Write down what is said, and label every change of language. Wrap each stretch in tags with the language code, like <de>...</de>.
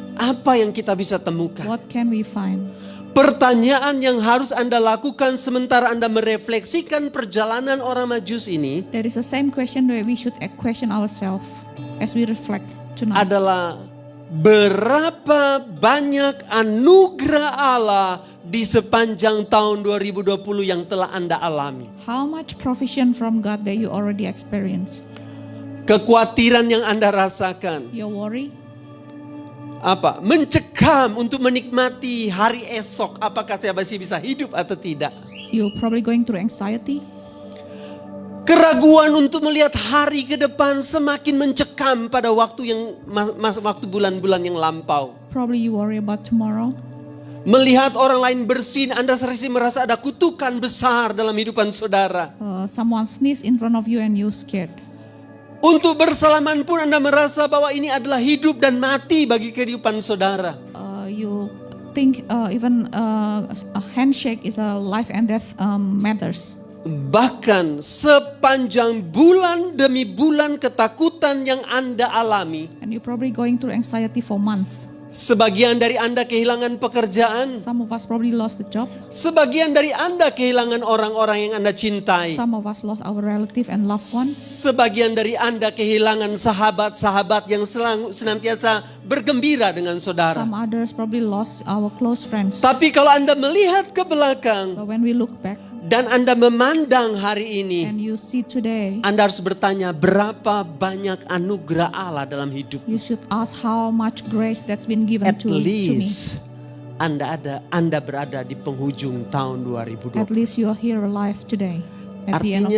<id>apa yang kita bisa temukan?</id> <en>what can we find?</en> <id>Pertanyaan yang harus Anda lakukan sementara Anda merefleksikan perjalanan orang Majus ini</id> <en>There is the same question that we should question ourselves as we reflect tonight.</en> <id>adalah berapa banyak anugerah Allah di sepanjang tahun 2020 yang telah Anda alami.</id> <en>How much provision from God that you already experienced?</en> <id>Kekhawatiran yang Anda rasakan.</id> <en>Your worry?</en> <id>Apa? Mencekam untuk menikmati hari esok. Apakah saya masih bisa hidup atau tidak?</id> <en>You're probably going through anxiety.</en> <id>Keraguan untuk melihat hari ke depan semakin mencekam pada waktu yang waktu bulan-bulan yang lampau.</id> <en>Probably you worry about tomorrow.</en> <id>Melihat orang lain bersin, Anda sering merasa ada kutukan besar dalam hidupan saudara.</id> <en>Someone sneeze in front of you and you scared.</en> <id>Untuk bersalaman pun Anda merasa bahwa ini adalah hidup dan mati bagi kehidupan saudara.</id> <en>You think even a handshake is a life and death matters.</en> <id>Bahkan sepanjang bulan demi bulan ketakutan yang Anda alami.</id> <en>And you're probably going through anxiety for months.</en> <id>Sebagian dari Anda kehilangan pekerjaan.</id> <en>Some of us probably lost the job.</en> <id>Sebagian dari Anda kehilangan orang-orang yang Anda cintai.</id> <en>Some of us lost our relative and loved one.</en> <id>Sebagian dari Anda kehilangan sahabat-sahabat yang senantiasa bergembira dengan saudara.</id> <en>Some others probably lost our close friends.</en> <id>Tapi kalau Anda melihat ke belakang</id> <en>But when we look back</en> <id>dan Anda memandang hari ini,</id> <en>and you see today,</en> <id>Anda harus bertanya berapa banyak anugerah Allah dalam hidup.</id> <en>you should ask how much grace that's been given At to me.</en> <id>least Anda berada di penghujung tahun</id> <en>At</en> <id>2020.</id> <en>least you are here alive today at the end of the</en>